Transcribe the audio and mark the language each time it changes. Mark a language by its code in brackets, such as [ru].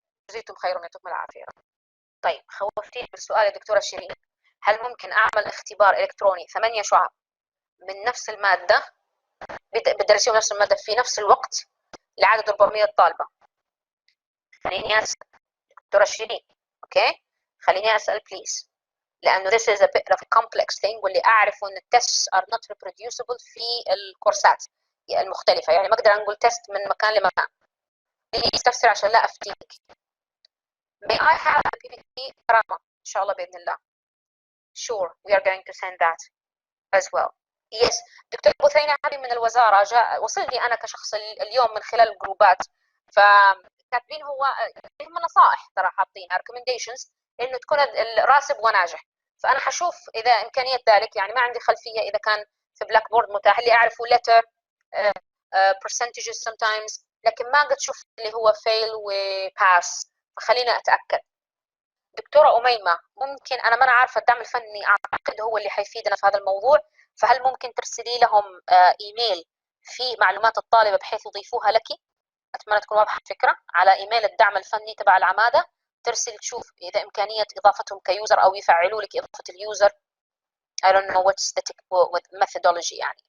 [ar] جزيتم خيرا يعطيكم العافية. طيب خوفتيني بالسؤال يا دكتورة شيرين، هل ممكن أعمل اختبار إلكتروني 8 شعب من نفس المادة بدرسيهم نفس المادة في نفس الوقت لعدد 400 طالبة؟ خليني أسأل دكتورة شيرين، أوكي؟ خليني أسأل بليز، لأنه [en] this is a bit of a complex thing، [ar] واللي أعرفه إن التست [en] are not reproducible [ar] في الكورسات المختلفة، يعني ما أقدر أقول تست من مكان لمكان. خليني أستفسر عشان لا أفتيك. [en] May I have a PPT [ar] كرامة إن شاء الله بإذن الله. [en] Sure, we are going to send that as well. Yes. [ar] دكتور بثينة هذه من الوزارة وصلني أنا كشخص اليوم من خلال الجروبات، فكاتبين هو هم نصائح ترى حاطينها recommendations إنه تكون الراسب وناجح، فأنا حشوف إذا إمكانية ذلك، يعني ما عندي خلفية إذا كان في بلاك بورد متاح اللي أعرفه [en] letter percentages sometimes، [ar] لكن ما قد شفت اللي هو fail و pass، فخلينا أتأكد. دكتورة أميمة، ممكن أنا ما أنا عارفة الدعم الفني أعتقد هو اللي حيفيدنا في هذا الموضوع، فهل ممكن ترسلي لهم إيميل في معلومات الطالبة بحيث يضيفوها لك؟ أتمنى تكون واضحة الفكرة. على إيميل الدعم الفني تبع العمادة ترسل تشوف إذا إمكانية إضافتهم كيوزر أو يفعلوا لك إضافة اليوزر. [en] I don't know what's the methodology [ar] يعني.